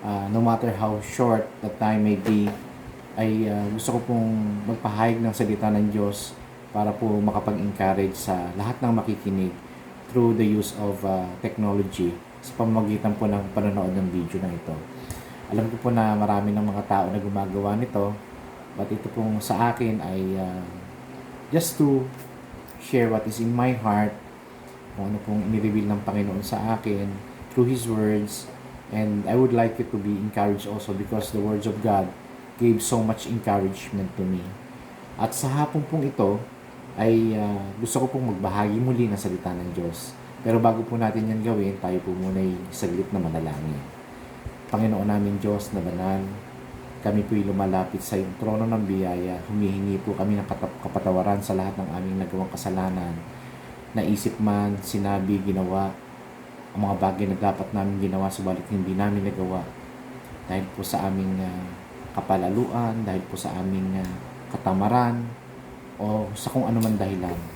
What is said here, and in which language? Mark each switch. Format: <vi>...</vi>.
<en>No matter how short the time may be,</en> <tl>ay gusto ko pong magpahayag ng salita ng Diyos para po makapag-encourage sa lahat ng makikinig</tl> <en>through the use of technology</en> <tl>sa pamamagitan po ng panonood ng video na ito. Alam ko po na marami ng mga tao na gumagawa nito, but ito pong sa akin ay</tl> <en>just to share what is in my heart,</en> <tl>kung ano pong inireveal ng Panginoon sa akin</tl> <en>through His words. And I would like you to be encouraged also because the words of God gave so much encouragement to me.</en> <tl>At sa hapon pong ito ay gusto ko pong magbahagi muli ng salita ng Diyos. Pero bago po natin yan gawin, tayo po muna ay saglit na manalangin. Panginoon namin Diyos na banal, kami po'y lumalapit sa iyong trono ng biyaya. Humihingi po kami ng kapatawaran sa lahat ng aming nagawang kasalanan, naisip man, sinabi, ginawa, ang mga bagay na dapat namin ginawa subalit hindi namin nagawa dahil po sa aming kapalaluan, dahil po sa aming katamaran o sa kung anuman dahilan.</tl>